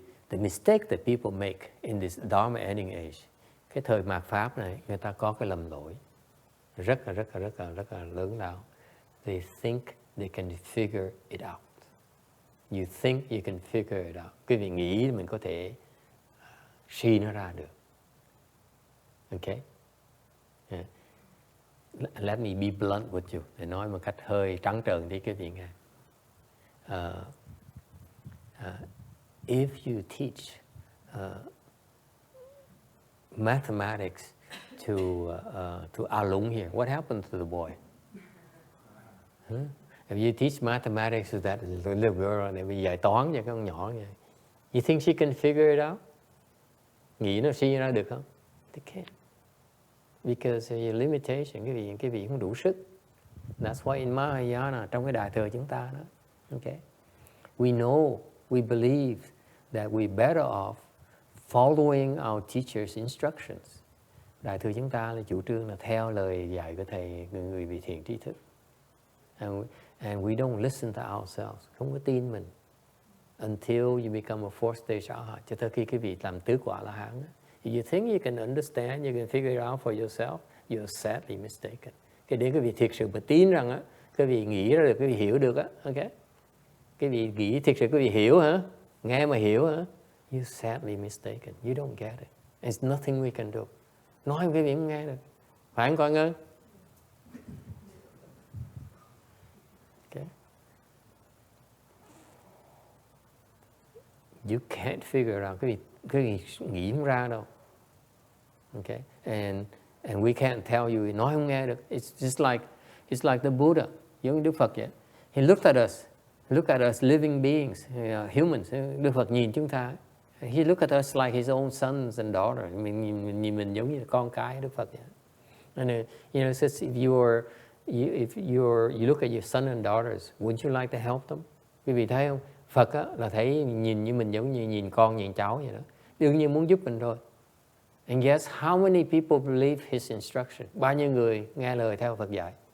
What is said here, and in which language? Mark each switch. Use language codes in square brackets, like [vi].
[en] The mistake that people make in this Dharma ending age, [vi] cái thời mạt Pháp này, người ta có cái lầm lỗi rất là lớn lao. [en] They think they can figure it out. You think you can figure it out. [vi] Quý vị nghĩ mình có thể suy nó ra được. Okay? Yeah. [en] Let me be blunt with you. [vi] Để nói một cách hơi trắng trợn đi quý vị nghe. [en] If you teach mathematics to Alung here, what happened to the boy? If you teach mathematics to that little girl, [vi] để bị dạy toán cho cái con nhỏ này, [en] you think she can figure it out? [vi] Nghĩ nó suy ra được không? [en] They can't. Because of your limitation, [vi] cái vị không đủ sức. [en] That's why in Mahayana, [vi] trong cái đại thừa chúng ta đó, [en] okay, we know, we believe that we're better off following our teacher's instructions. [vi] Đại thừa chúng ta là chủ trương là theo lời dạy của thầy, người vị thiện tri thức. [en] And we don't listen to ourselves, [vi] không có tin mình. [en] Until you become a fourth stage arhat, [vi] cho tới khi cái vị làm tứ quả La Hán. [en] If you think you can understand, you can figure it out for yourself, you're sadly mistaken. [vi] Cái đến cái vị thiệt sự mà tin rằng á, cái vị nghĩ ra được, cái vị hiểu được á, okay? Cái vị nghĩ thiệt sự cái vị hiểu hả? Nghe mà hiểu hả? [en] You're sadly mistaken. You don't get it. There's nothing we can do. [vi] Nói cái vị không nghe được. Phải không con ơi? [en] Okay. You can't figure out. [vi] Cái vị nghĩ không ra đâu. Okay. [en] And we can't tell you. [vi] Nói không nghe được. [en] It's like the Buddha. [vi] Giống như Đức Phật vậy. [en] He looked at us living beings, humans. [vi] Đức Phật nhìn chúng ta. [en] He looked at us like his own sons and daughters. [vi] Mình nhìn mình giống như con cái Đức Phật vậy. [en] And you know, says if you look at your son and daughters, wouldn't you like to help them? [vi] Quý vị thấy không? Phật á, là thấy nhìn như mình giống như nhìn con, nhìn cháu vậy đó. Đương nhiên muốn giúp mình thôi. [en] And guess how many people believe his instruction? [vi] Bao nhiêu người nghe lời theo Phật dạy?